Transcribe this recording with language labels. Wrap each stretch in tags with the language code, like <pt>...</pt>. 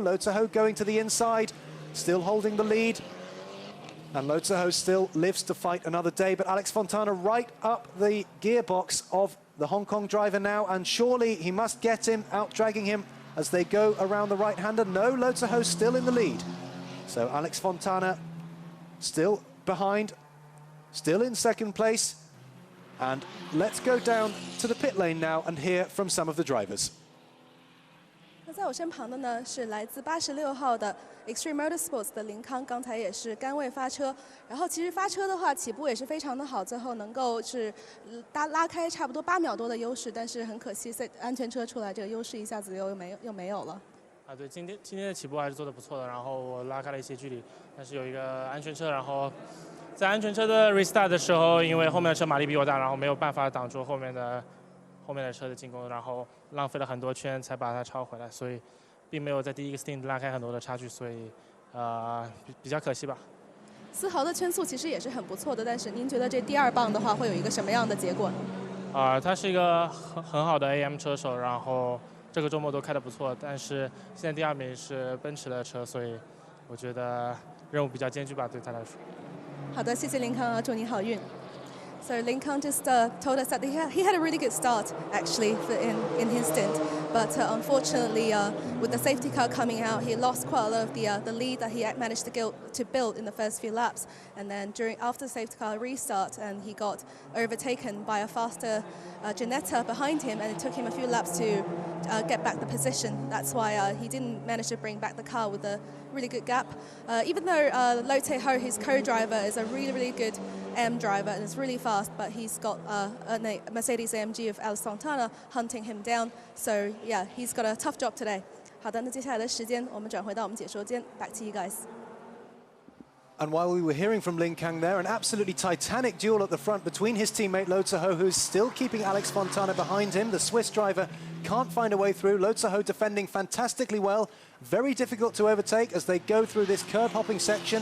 <en>Lotso going to the inside, still holding the lead. And Lotso still lives to fight another day, but Alex Fontana right up the gearbox of the Hong Kong driver now, and surely he must get him, out dragging him as they go around the right-hander. No, Lotso still in the lead. So Alex Fontana still behind, still in second place. And let's go down to the pit lane now and hear from some of the drivers.</en> <zh>那在我身旁的呢是来自86号的 Extreme Motorsports 的林康，刚才也是杆位发车，然后其实发车的话起步也是非常的好，最后能够是拉开差不多8秒多的优势，但是很可惜安全车出来，这个优势一下子又没有了。对，今天的起步还是做得不错的，然后我拉开了一些距离，但是有一个安全车，然后在安全车的 restart 的时候，因为后面的车马力比我大，然后没有办法挡住后面的车的进攻，然后浪费了很多圈才把它超回来，所以并没有在第一个 stint 拉开很多的差距，所以比较可惜吧。思豪的圈速其实也是很不错的，但是您觉得这第2棒的话会有一个什么样的结果？他是一个很好的 AM 车手，然后这个周末都开得不错，但是现在第2名是奔驰的车，所以我觉得任务比较艰巨吧，对他来说。好的，谢谢林康，祝你好运。</zh> <en>So Lin Kang just told us that he had a really good start actually in his stint, but unfortunately with the safety car coming out, he lost quite a lot of the lead that he had managed to build in the first few laps. And then after the safety car restart, and he got overtaken by a faster Ginetta behind him, and it took him a few laps to get back the position. That's why he didn't manage to bring back the car with a really good gap. Even though Lotte Ho, his co-driver, is a really good M driver and is really fast, but he's got a Mercedes AMG of Alex Fontana hunting him down. So yeah, he's got a tough job today.</en> <zh>好的，那接下来的时间我们转回到我们解说间 ，</zh> <en>back to you guys. And while we were hearing from Lin Kang there, an absolutely titanic duel at the front between his teammate Lotso, who's still keeping Alex Fontana behind him. The Swiss driver can't find a way through. Lotso defending fantastically well. Very difficult to overtake as they go through this curb-hopping section.</en>